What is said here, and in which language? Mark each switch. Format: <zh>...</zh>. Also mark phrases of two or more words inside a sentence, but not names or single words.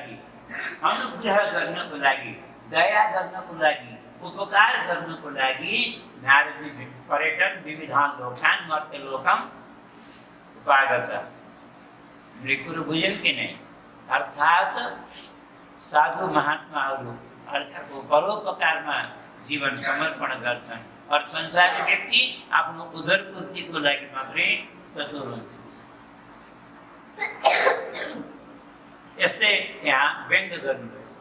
<ne>लागि, दया गर्नको लागि, उपकार गर्नको लागि नारदजी</ne> <sa>पर्यटन विविधान लोकान् मर्त्य लोकम उपागत।</sa> <ne>हामीले कुरो बुझ्यौँ कि नै? अर्थात् साधु महात्माहरू अर्काको परोपकारमा जीवन समर्पण गर्छन् और संसारी व्यक्ति आफ्नो उदरपूर्तिको लागि मात्रै चतुर हुन्छ। यस्तै यहाँ व्यङ्ग गर्नुभयो।</ne>